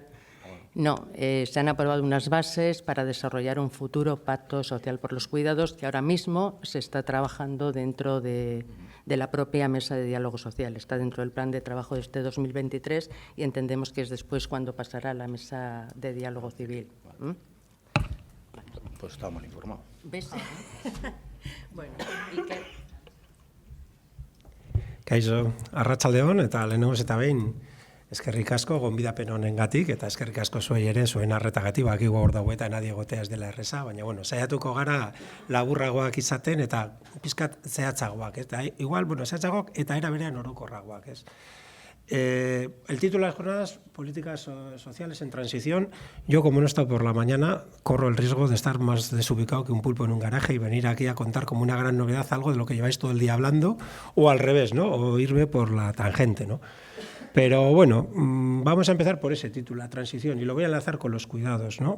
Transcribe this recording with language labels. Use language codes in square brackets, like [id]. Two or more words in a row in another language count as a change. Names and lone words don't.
[es] No, se han aprobado unas bases para desarrollar un futuro Pacto Social por los Cuidados que ahora mismo se está trabajando dentro de la propia Mesa de Diálogo Social. Está dentro del plan de trabajo de este 2023 y entendemos que es después cuando pasará a la Mesa de Diálogo Civil. Pues está mal informado. ¿Ves? Bueno, ¿y qué? [eu] Kaixo, arratsaldeon eta lehenengoz eta behin Eskerrik asko gonbidapen honengatik eta eskerrik asko zuei ere zuen arretagatik, badakigu hor dago eta nadie egotea ez dela erreza, baina bueno, saiatuko gara laburragoak izaten eta pizkat zehatzagoak, eta igual, zehatzagoak eta era berean orokorragoak, ez? [es] El título de las jornadas, políticas sociales en transición. Yo, como no he estado por la mañana, corro el riesgo de estar más desubicado que un pulpo en un garaje y venir aquí a contar como una gran novedad algo de lo que lleváis todo el día hablando, o al revés, ¿no? O irme por la tangente, ¿no? Pero bueno, vamos a empezar por ese título, la transición, y lo voy a enlazar con los cuidados, ¿no?